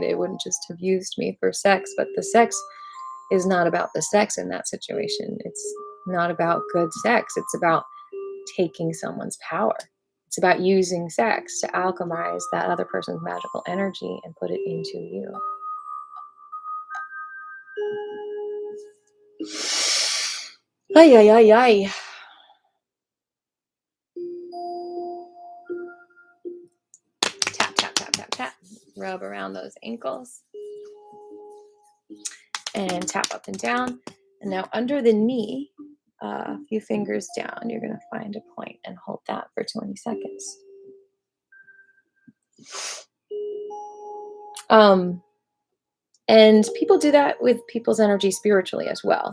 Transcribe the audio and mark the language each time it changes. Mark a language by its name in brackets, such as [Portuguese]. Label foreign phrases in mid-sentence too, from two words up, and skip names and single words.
[English] They wouldn't just have used me for sex. But the sex is not about the sex in that situation. It's not about good sex. It's about taking someone's power. It's about using sex to alchemize that other person's magical energy and put it into you. Ay, ay, ay, ay. Tap, tap, tap, tap, tap. Rub around those ankles and tap up and down. And now under the knee, a few fingers down, you're going to find a point and hold that for 20 seconds. And people do that with people's energy spiritually as well.